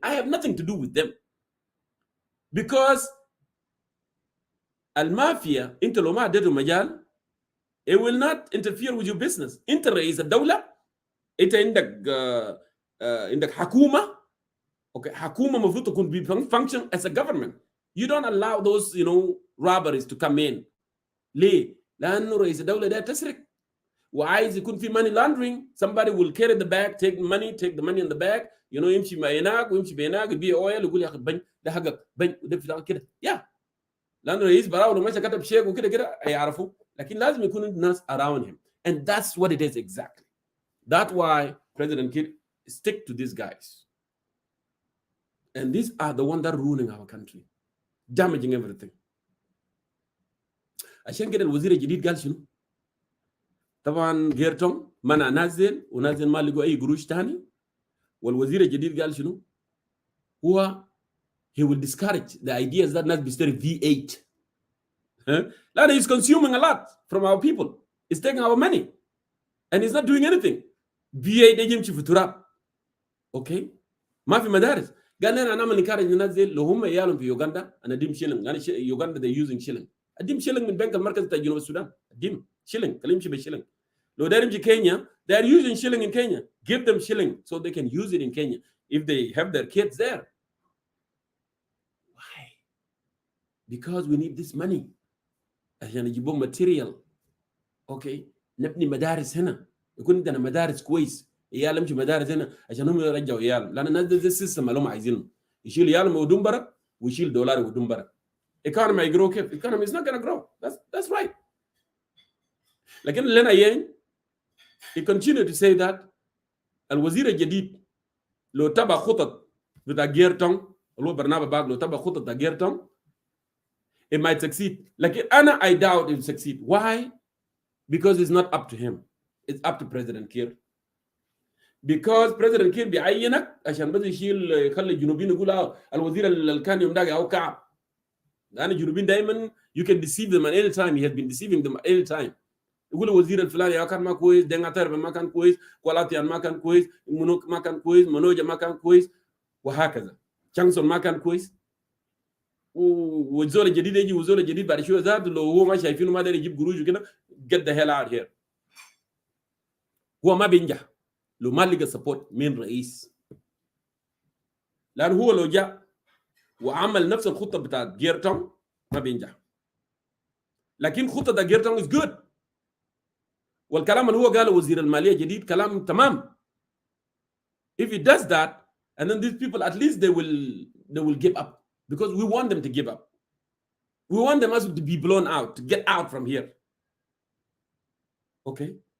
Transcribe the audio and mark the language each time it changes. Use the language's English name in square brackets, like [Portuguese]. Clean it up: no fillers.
[English] I have nothing to do with them. Because [Arabic] المافيا انت لو ما اديته مجال [English] it will not interfere with your business. [Arabic] انت رئيس الدولة، انت عندك حكومة. اوكي حكومة المفروض تكون [English] function as a government. You don't allow those robberies to come in. [Arabic] ليه؟ لأنه رئيس الدولة ده تسرق وعايز يكون في money laundering. [English] Somebody will carry the bag, [Arabic] take the money in the bag, يمشي ما هناك ويمشي بهناك يبيع اويل ويقول يا اخي بن ده حقك بن وده بتاع كده لانه رئيس براو لو مشى كتب شيك وكده كده هيعرفوا، لكن لازم يكون الناس [English] around him, and that's what it is exactly. That's why President Kiir stick to these guys, and these are the ones that are ruining our country, damaging everything. [Arabic] عشان كده الوزير الجديد قال شنو؟ طبعا جيرتون منع نازل ونازل ما لقوا اي قروش ثاني، والوزير الجديد قال شنو؟ هو [English] he will discourage the ideas that [Arabic] ناس بيشتري V8. [English] لأنه he's consuming a lot from our people. He's taking our money and he's not doing anything. [Arabic] V8 يجي يمشي في تراب. اوكي؟ ما في مدارس. قال لنا نعمل نكارج ننزل لو هم عيالهم في يوغندا انا اديم شيلينج، انا يوغندا [English] they using shilling. [Arabic] اديم شيلينج من بنك المركز بتاع جنوب السودان، اديم شيلينج، خليهم يمشي بالشيلينج. [English] لو داير يمشي Kenya they are using shilling in Kenya. Give them shilling so they can use it in Kenya if they have their kids there. Why? Because we need this money [Arabic] عشان يجيبون [English] material. [Arabic] اوكي نبني مدارس هنا، يكون عندنا مدارس كويس، عيال يمشي مدارس هنا عشان هم يرجعوا عيال، لان الناس دي السيستم اللي هم عايزينه يشيل عيالهم ودون برا ويشيل دولار ودون برا. [English] economy [Arabic] يجرو كيف؟ [English] economy is not going to grow. That's right. [Arabic] لكن لنا يين [English] he continued to say that [Arabic] الوزير الجديد لو تبع خطط بتاع جيرتون، لو برنامج باق لو تبع خطط بتاع جيرتون [English] it might succeed. [Arabic] لكن أنا [English] I doubt it will succeed. Why? Because it's not up to him. It's up to President Kiir. [Arabic] Because President Kiir بيعينك عشان بس يخلي الجنوبيين يقولوا الوزير اللي كان يوم داقي أو كعب. لأن الجنوبيين دائما [English] you can deceive them at any time. He has been deceiving them at any time. [Arabic] يقولوا وزير الفلاني يا كان ما كويس، دينغاتر ما كان كويس، كولاتيان ما كان كويس، منوك ما كان كويس، منوجا ما كان كويس، وهكذا. شانسون ما كان كويس. والزول الجديد يجي والزول الجديد بعد شويه زاد لو هو ما شايفينه ما داري يجيب قروش وكده [English] get the hell out here. [Arabic] هو ما بينجح لو ما لقى سبورت من رئيس، لأن هو لو جاء وعمل نفس الخطة بتاعت جيرتون ما بينجح. لكن خطة جيرتون [English] is good. [Arabic] والكلام اللي هو قاله وزير المالية الجديد كلام تمام. [English] If he does that and then these people at least they will they will give up because we want them to give up. We want them also to be blown out, to get out from here. Okay?